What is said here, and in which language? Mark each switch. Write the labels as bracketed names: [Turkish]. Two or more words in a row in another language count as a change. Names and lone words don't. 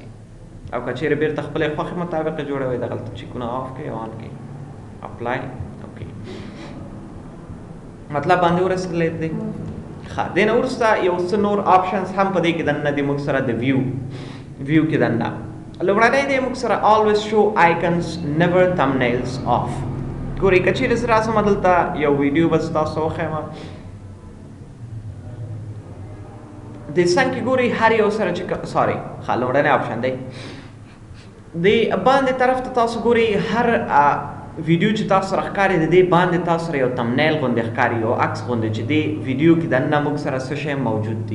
[Pashto] او که چېرې بیرته خپلې خوښې مطابق جوړوئ دغلته چیکونه آف کړئ او آن کړئ، [English] apply okay, [Pashto] مطلب باندې ورسېدلی دی. ښه، دې نه وروسته یو څه نور آپشنز هم په دې کې دننه دي موږ سره د ویو کې دننه. لومړنی دی موږ سره [English] always show icons never thumbnails off. [Pashto] ګورئ که چېرې زه راسم دلته یو ویډیو به زه تاسو ته وښیم، د څنګ کې ګورئ هر یو سره چې ښه لومړنی آپشن دی د باندې طرف ته تاسو ګورئ هر ویډیو چې تاسو سره ښکاري د دې باندې تاسو سره یو تمنیل غوندې ښکاري، یو عکس غوندې چې دې ویډیو کې دننه موږ سره څه شی موجود دي.